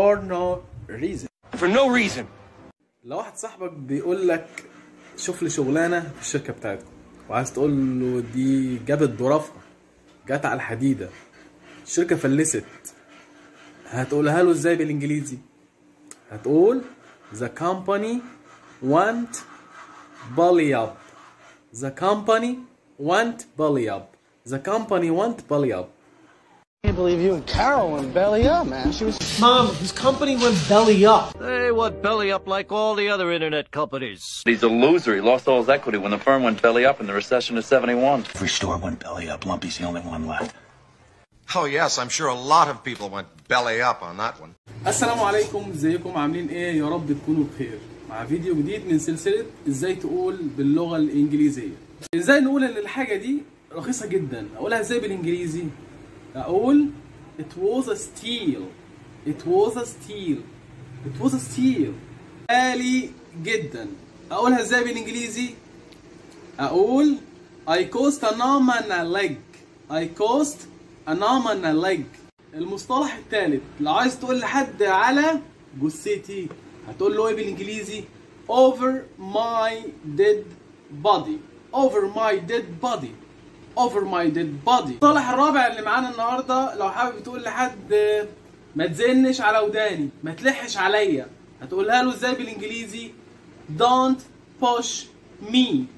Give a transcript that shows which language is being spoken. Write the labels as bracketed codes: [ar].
[ar] لو واحد صاحبك بيقول لك شوف لي شغلانة في الشركة بتاعتكم، وعايز تقول له دي جابت ظرافها، جت على الحديدة، الشركة فلست، هتقولها له ازاي بالانجليزي؟ هتقول [en] the company went belly up. The company went belly up. The company went belly up. I can't believe you and Carol went belly up, man. She was. Mom, his company went belly up. They went belly up like all the other internet companies. He's a loser. He lost all his equity when the firm went belly up in the recession of '71. Every store went belly up. Lumpy's the only one left. Oh yes, I'm sure a lot of people went belly up on that one. [ar] السلام عليكم، ازيكم عاملين ايه؟ يا رب تكونوا بخير. مع فيديو جديد من سلسلة ازاي تقول باللغة الانجليزية. ازاي نقول ان الحاجة دي رخيصة جدا؟ اقولها ازاي بالانجليزي؟ اقول [en] it was a steal. It was a steal. It was a steal. [ar] غالي جدا. اقولها ازاي بالانجليزي؟ اقول [en] I cost an arm and a leg. I cost an arm and a leg. [ar] المصطلح الثالث، لو عايز تقول لحد على جثتي هتقول له ايه بالانجليزي؟ [en] over my dead body. over my dead body. over my dead body. [ar] المصطلح الرابع اللي معانا النهارده، لو حابب تقول لحد ما تزنش على وداني، ما تلحش عليا، هتقولها له ازاي بالانجليزي؟ [en] don't push me.